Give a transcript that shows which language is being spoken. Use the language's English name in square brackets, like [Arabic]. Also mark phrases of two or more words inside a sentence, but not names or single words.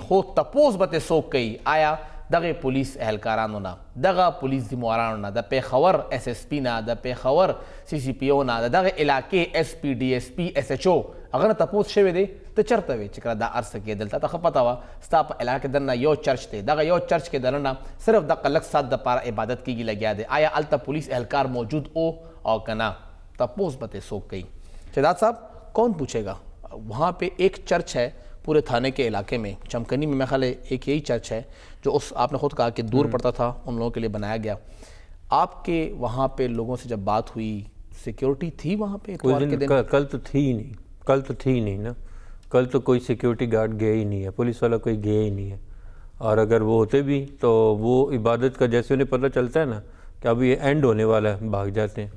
[Pashto] خو تپوس به ترې څوک کوي آیا دغه پولیس اهلکارانو نه دغه پولیس ذموارانو نه د پېښور SSP نه د پېښور CCPO نه د دغه علاقې SP DSP SHO هغه نه تپوس شوی دی ته چېرته وې چې کله دا عرصه کېدل تا ته ښه پته وه ستا په علاقه کې دننه یو چرچ دی دغه یو چرچ کې دننه صرف دغه لږ ساعت دپاره عبادت کېږي لګیا دی آیا هلته پولیس اهلکار موجود او که نه تپوس به ترې څوک کوي. [Urdu] شہزاد صاحب کون پوچھے گا وہاں پہ ایک چرچ ہے پورے تھانے کے علاقے میں چمکنی میں خیال ہے ایک یہی چرچ ہے جو اس آپ نے خود کہا کہ دور پڑتا تھا ان لوگوں کے لیے بنایا گیا. آپ کے وہاں پہ لوگوں سے جب بات ہوئی سیکیورٹی تھی وہاں پہ کل تو تھی ہی نہیں نا کل تو کوئی سیکیورٹی گارڈ گیا ہی نہیں ہے پولیس والا کوئی گیا ہی نہیں ہے اور اگر وہ ہوتے بھی تو وہ عبادت کا جیسے انہیں پتہ چلتا ہے نا کہ اب یہ اینڈ ہونے والا ہے بھاگ جاتے ہیں.